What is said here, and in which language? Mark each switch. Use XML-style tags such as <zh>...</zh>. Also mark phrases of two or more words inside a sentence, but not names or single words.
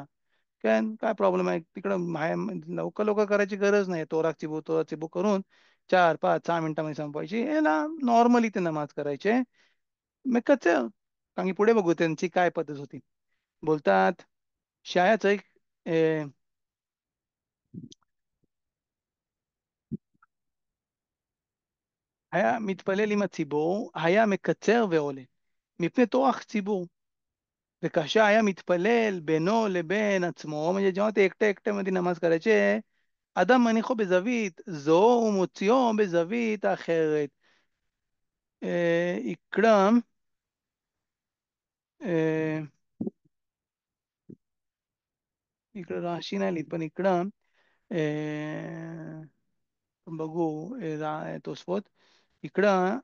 <mr>काय प्रॉब्लेम आहे तिकडं लवकर लवकर करायची गरज नाही.</mr> <he>טורח ציבור</he> <mr>करून 4, 5, 6 मिनिटामध्ये संपवायची. याला नॉर्मली ते नमाज करायचे. मग कच्चं कारण की पुढे बघू त्यांची काय पद्धत होती. बोलतात शायाचं एक</mr> <he>היה מתפלל עם הציבור, היה מקצר ועולה. מפני טורח ציבור. וכאשר היה מתפלל בינו לבין עצמו,</he> <mr>म्हणजे जेव्हा ते एकट्या एकट्यामध्ये नमाज करायचे,</mr> <he>אדם מניחו בזווית זו ומוציאו בזווית אחרת.</he> <mr>इकडं अं, इकडं राशी नाही लिहित पण इकडं बघू तोसपोत इकडं</mr>